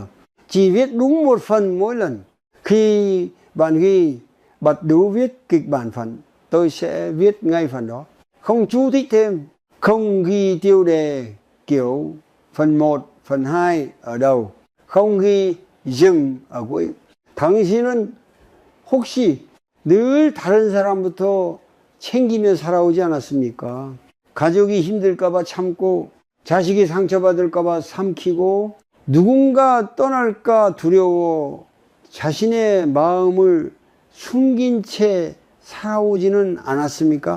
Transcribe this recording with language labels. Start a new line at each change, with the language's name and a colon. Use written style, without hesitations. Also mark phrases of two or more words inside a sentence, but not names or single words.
Vietnamese: Chỉ viết đúng một phần mỗi lần. Khi bạn ghi bật đú viết kịch bản phần, tôi sẽ viết ngay phần đó. Không chú thích thêm, không ghi tiêu đề kiểu phần 1, phần 2 ở đầu, không ghi dừng ở cuối.
Korean: 당신은 혹시 늘 다른 사람부터 챙기며 살아오지 않았습니까? 가족이 힘들까봐 참고, 자식이 상처받을까봐 삼키고, 누군가 떠날까 두려워 자신의 마음을 숨긴 채 살아오지는 않았습니까?